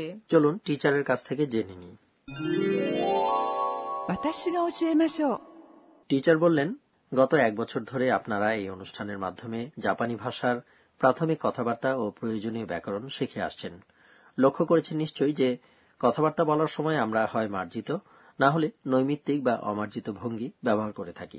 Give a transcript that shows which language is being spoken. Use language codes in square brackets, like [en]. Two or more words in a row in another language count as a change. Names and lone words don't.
[bn] চলুন টিচারের কাছ থেকে জেনে নিই। [ja] 私が教えましょう。 [bn] টিচার বললেন, গত 1 বছর ধরে আপনারা এই অনুষ্ঠানের মাধ্যমে জাপানি ভাষার প্রাথমিক কথাবার্তা ও প্রয়োজনীয় ব্যাকরণ শিখে আসছেন। লক্ষ্য করেছেন নিশ্চয়ই যে কথাবার্তা বলার সময় আমরা হয় মার্জিত, না হলে নৈমিত্তিক বা অমার্জিত ভঙ্গি ব্যবহার করে থাকি।